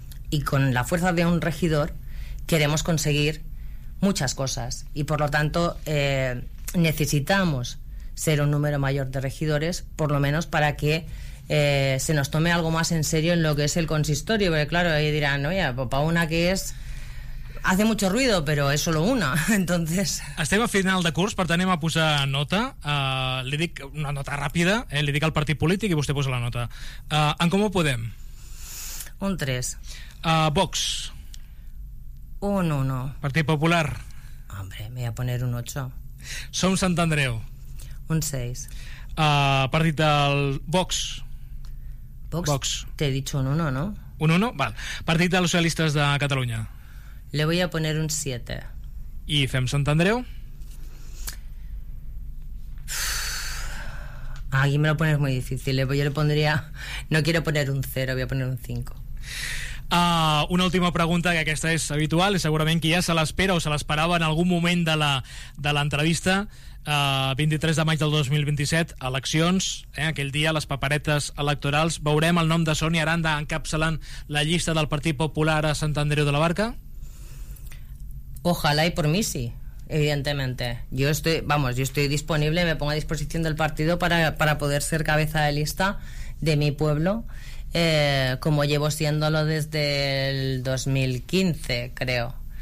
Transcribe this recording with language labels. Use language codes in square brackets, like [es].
[es] Y con la fuerza de un regidor queremos conseguir muchas cosas. Y por lo tanto necesitamos ser un número mayor de regidores, por lo menos para que se nos tome algo más en serio en lo que es el consistorio. Porque claro, ahí dirán, oye, pues para una que es... Hace mucho ruido, [ca] però és [es] solo una, entonces... [ca] Estem a final de curs, per tant, anem a posar nota. Li dic una nota ràpida, li dic al partit polític i vostè posa la nota. En Comú Podem? Un 3. Vox? Un 1. Partit Popular? [es] Hombre, me voy a poner un 8. [ca] Som Sant Andreu? Un 6. Partit del Vox? [es] Vox? Te he dicho un 1, ¿no? [ca] Un 1? Val. Partit dels Socialistes de Catalunya? [es] Le voy a poner un 7. [ca] I fem Sant Andreu? [es] Aquí me lo pones muy difícil. Yo le pondría... No quiero poner un 0, voy a poner un 5. [ca] Una última pregunta, que aquesta és habitual, segurament que ja se l'espera o se l'esperava en algun moment de l'entrevista. 23 de maig del 2027, eleccions, aquell dia les paperetes electorals. Veurem el nom de Sonia Aranda encapçalant la llista del Partit Popular a Sant Andreu de la Barca? [es] Ojalá y por mí sí, evidentemente. Yo estoy disponible, me pongo a disposición del partido para poder ser cabeza de lista de mi pueblo, como llevo siéndolo desde el 2015, creo.